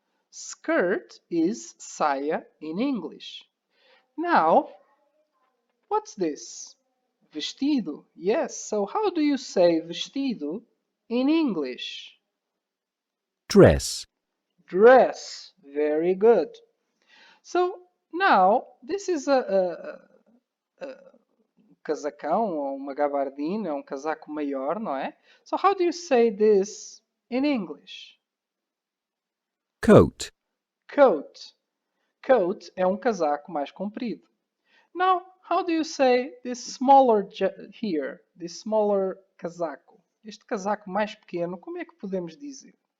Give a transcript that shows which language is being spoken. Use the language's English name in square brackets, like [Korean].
[English] Skirt is saia in English. Now, what's this? Vestido. Yes, so how do you say vestido in English? Dress. Dress. Very good. So now, this is a [Portuguese] casacão, ou uma gabardina, um casaco maior, não é? [English] So how do you say this in English? Coat. Coat. [Portuguese] Coat é um casaco mais comprido. [English] Now, how do you say this smaller here? This smaller casaco. [Portuguese] Este casaco mais pequeno, como é que podemos dizer?